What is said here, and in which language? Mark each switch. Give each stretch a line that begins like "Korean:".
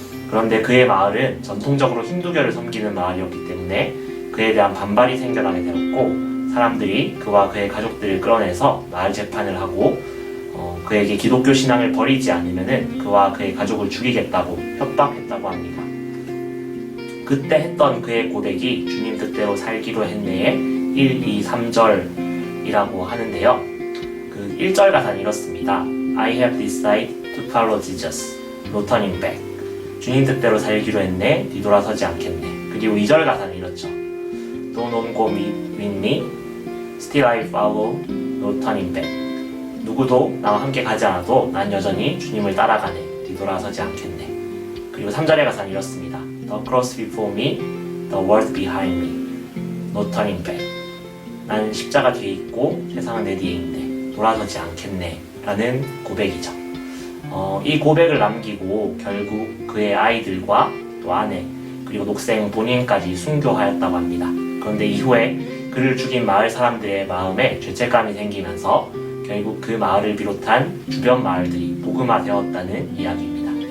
Korean: 그런데 그의 마을은 전통적으로 힌두교를 섬기는 마을이었기 때문에 그에 대한 반발이 생겨나게 되었고, 사람들이 그와 그의 가족들을 끌어내서 마을 재판을 하고 그에게 기독교 신앙을 버리지 않으면 그와 그의 가족을 죽이겠다고 협박했다고 합니다. 그때 했던 그의 고백이 주님 뜻대로 살기로 했네의 1, 2, 3절이라고 하는데요. 그 1절 가사는 이렇습니다.
English: I have decided to follow Jesus, no turning back.
Korean: 주님 뜻대로 살기로 했네, 뒤돌아서지 않겠네. 그리고 2절 가사는 이렇죠.
English: Don't on go with me, still I follow, no turning back.
Korean: 누구도 나와 함께 가지 않아도 난 여전히 주님을 따라가네, 뒤돌아서지 않겠네. 그리고 3절의 가사는 이렇습니다.
English: The cross before me, the world behind me, no turning back.
Korean: 난 십자가 뒤에 있고 세상은 내 뒤에 있네, 돌아서지 않겠네 라는 고백이죠. 이 고백을 남기고 결국 그의 아이들과 또 아내 그리고 녹생 본인까지 순교하였다고 합니다. 그런데 이후에 그를 죽인 마을 사람들의 마음에 죄책감이 생기면서 결국 그 마을을 비롯한 주변 마을들이 복음화되었다는 이야기입니다.